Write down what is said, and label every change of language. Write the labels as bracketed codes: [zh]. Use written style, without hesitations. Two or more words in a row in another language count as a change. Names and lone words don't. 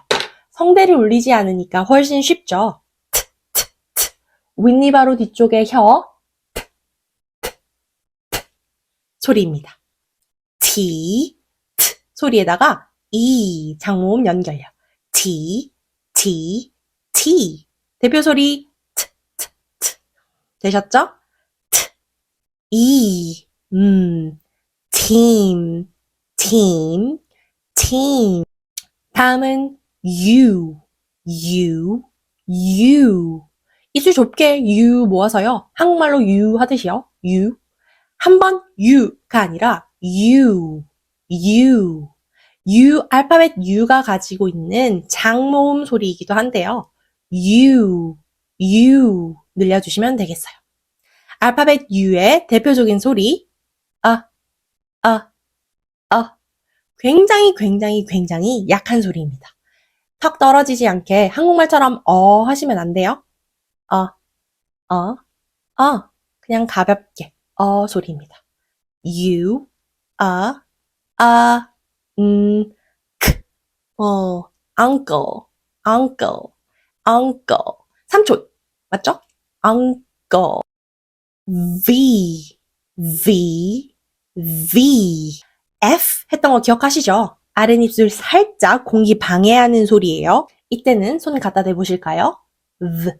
[ko] 성대를 울리지 않으니까 훨씬 쉽죠. 윗니 바로 뒤쪽에 혀 소리입니다. [en] T, T [ko] 소리에다가 E 장모음 연결요. [en] T, T, T. [ko] 대표 소리 [en] T, T, T. [ko] 되셨죠? [en] T, E, team, team, team. [ko] 다음은 [en] U, U, U. [ko] 입술 좁게 U 모아서요. 한국말로 U 하듯이요. U. 한 번 U가 아니라 [en] U, U. U, [ko] 알파벳 U가 가지고 있는 장모음 소리이기도 한데요. [en] U, U [ko] 늘려주시면 되겠어요. 알파벳 U의 대표적인 소리 굉장히 약한 소리입니다. 턱 떨어지지 않게 한국말처럼 하시면 안 돼요. 그냥 가볍게 소리입니다. [en] U, K, uncle, uncle, uncle. [ko] 삼촌, 맞죠? [en] uncle. V, V, V. [ko] F 했던 거 기억하시죠? 아랫입술 살짝 공기 방해하는 소리예요. 이때는 손 갖다 대보실까요?